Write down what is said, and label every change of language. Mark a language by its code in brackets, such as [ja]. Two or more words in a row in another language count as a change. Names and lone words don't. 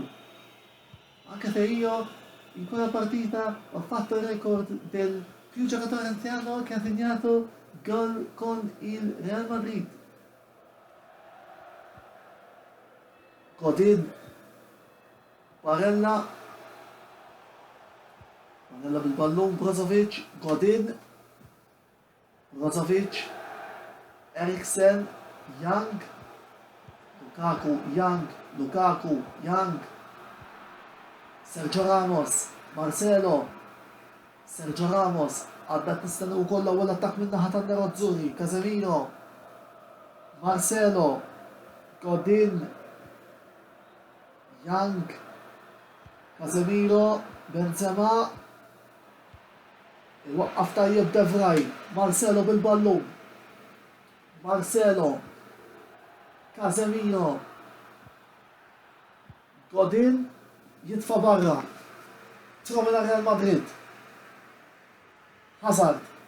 [it] Anche se io in quella partita ho fatto il record del più giocatore anziano che ha segnato gol con il Real Madrid. [mt] Godin, Barella bil-ballun, Brozovic, Godin, Brozovic, Eriksen, Young, Lukaku, Young, Sergio Ramos, Marcelo, Sergio Ramos, għaddat nistennu wkoll l-ewwel attakk minn naħa tan-Nerazzurri, Casemiro, Marcelo, Godin, Young, Casemiro, Benzema, il-waqqaf tajjeb De Vrij, Marcelo bil-ballun, Marcelo, Casemiro, Godin, jitfa barra, tromela Real Madrid, Hazard